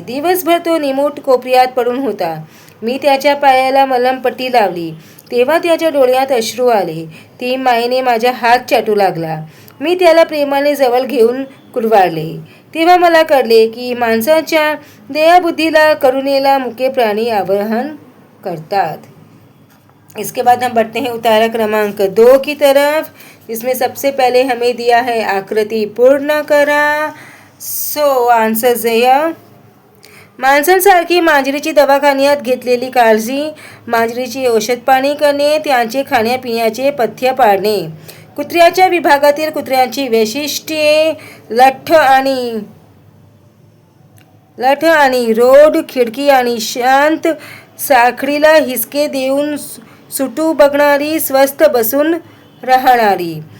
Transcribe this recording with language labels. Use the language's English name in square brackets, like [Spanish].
[Marathi] दिवसभर तो निमूट कोपऱ्यात पडून होता. मी त्याच्या पायाला मलमपट्टी लावली. तेव्हा त्याच्या डोळ्यात अश्रू आले. ती मायेने माझा हात चाटू लागला. मी त्याला प्रेमाने जवळ घेऊन कुरवाळले. तेव्हा मला कळले की माणसाच्या दयाबुद्धीला करुणेला मुके प्राणी आवाहन करतात. [Hindi] इसके बाद हम बढ़ते हैं उतारा क्रमांक 2 की तरफ. इसमें सबसे पहले हमें दिया है [Marathi] आकृति पूर्ण करा. सो आंसर्स है माणसांसारखी मांजरीची दवाखान्यात घेतलेली काळजी, मांजरीची औषध पाणी करणे, त्यांचे खाण्यापिण्याचे पथ्य पाळणे. कुत्र्याच्या विभागातील कुत्र्यांची वैशिष्ट्ये, लठ्ठ आणि रोड, खिडकी आणि शांत, साखळीला हिसके देऊन सुटू बघणारी, स्वस्थ बसून राहणारी.